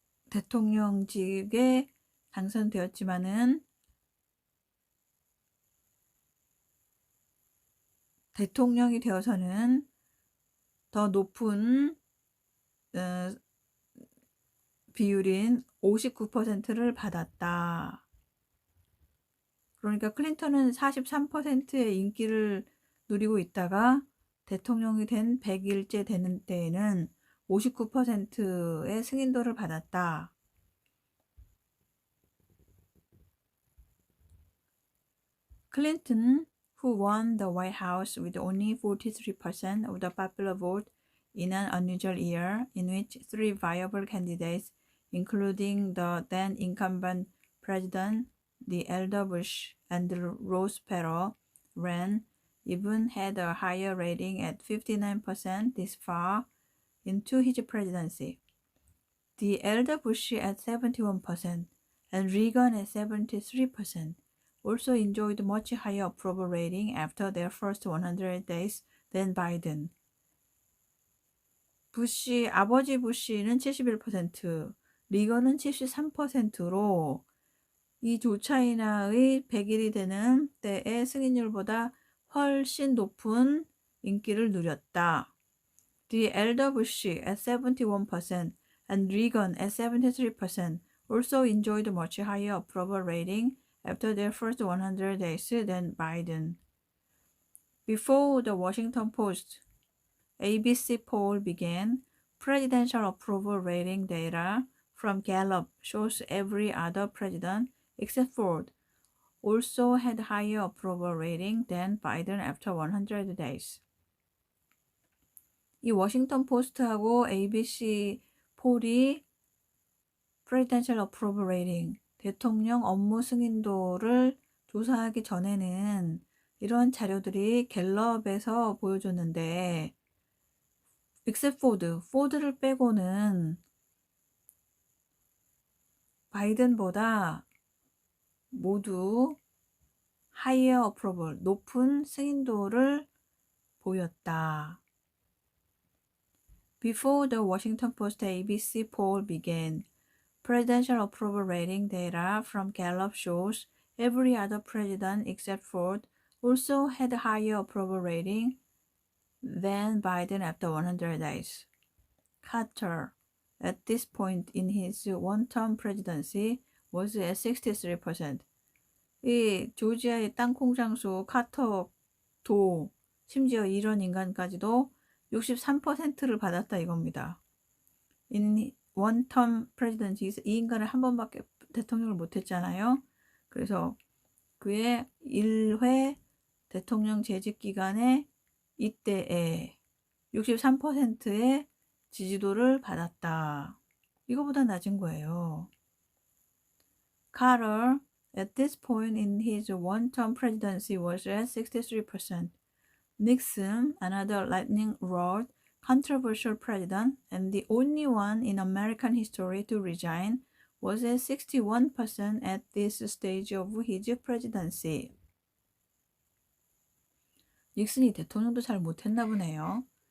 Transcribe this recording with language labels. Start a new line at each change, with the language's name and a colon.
Korean: 대통령직에 당선되었지만은 대통령이 되어서는 더 높은 비율인 59%를 받았다. 그러니까 클린턴은 43%의 인기를 누리고 있다가 대통령이 된 100일째 되는 때에는 59%의 승인도를 받았다.
English: Clinton, who won the White House with only 43% of the popular vote in an unusual year in which three viable candidates, including the then incumbent president, the elder Bush, and Ross Perot, ran, even had a higher rating at 59% this far into his presidency. The elder Bush at 71% and Reagan at 73% also enjoyed much higher approval rating after their first 100 days than Biden.
Korean: 아버지 부시는 71%, 리건은 73%로 이 조 차이나의 100일이 되는 때의 승인율보다 훨씬 높은 인기를 누렸다.
English: The elder Bush at 71% and Reagan at 73% also enjoyed much higher approval rating after their first 100 days than Biden. Before the Washington Post ABC poll began, presidential approval rating data from Gallup shows every other president except Ford also had higher approval rating than Biden after 100 days.
Korean: 이 워싱턴 포스트하고 ABC 폴이
English: presidential approval rating,
Korean: 대통령 업무 승인도를 조사하기 전에는 이런 자료들이 갤럽에서 보여줬는데
English: except
Korean: 포드를 빼고는 바이든보다 모두
English: higher approval,
Korean: 높은 승인도를 보였다.
English: Before the Washington Post ABC poll began, presidential approval rating data from Gallup shows every other president except Ford also had higher approval rating than Biden after 100 days. Carter, at this point in his one-term presidency, was at 63%.
Korean: 이 조지아의 땅콩 장수 카터도 심지어 이런 인간까지도 63%를 받았다 이겁니다.
English: In
Korean: 원텀 프레지던시, 이 인간을 한 번밖에 대통령을 못했잖아요. 그래서 그의 1회 대통령 재직 기간에 이때에 63%의 지지도를 받았다. 이거보다 낮은 거예요.
English: Carter, at this point in his one-term presidency, was at 63%. Nixon, another lightning rod, controversial president, and the only one in American history to resign, was at 61% at this stage of his presidency.
Korean: 닉슨이 대통령도 잘 못했나 보네요.